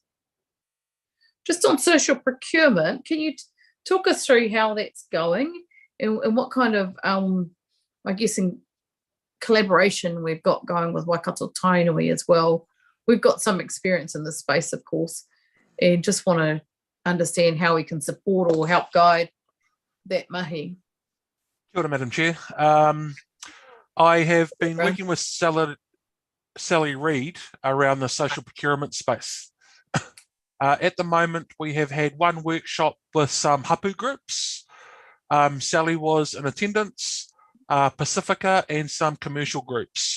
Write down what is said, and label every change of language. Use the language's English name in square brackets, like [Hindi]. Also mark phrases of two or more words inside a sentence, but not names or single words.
[English] Just on social procurement, can you talk us through how that's going and what kind of, I guess, in collaboration we've got going with Waikato Tainui as well? We've got some experience in this space, of course, and just want to understand how we can support or help guide that mahi. [Māori] Kia ora, [English] Madam Chair. I have been working with Sally Reid around the social procurement space. At the moment, we have had one workshop with some hapu groups. Sally was in attendance, Pacifica, and some commercial groups.